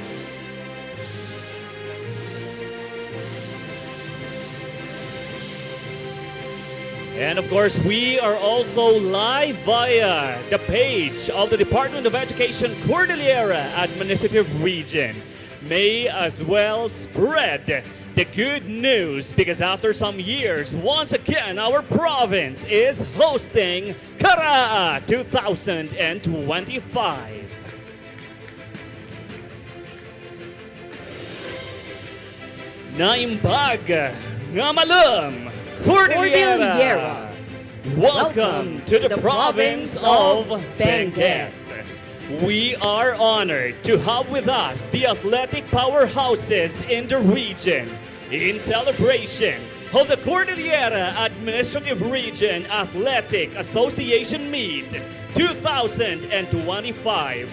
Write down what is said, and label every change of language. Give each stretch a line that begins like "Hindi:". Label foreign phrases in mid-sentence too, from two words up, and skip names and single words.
English: And of course, we are also live via the page of the Department of Education Cordillera Administrative Region. May as well spread the good news because after some years, once again, our province is hosting Caraa 2025.
Iloko: Naimbag nga malum, Cordillera.
English: Welcome to the province of Benguet. We are honored to have with us the athletic powerhouses in the region in celebration of the Cordillera Administrative Region Athletic Association Meet 2025.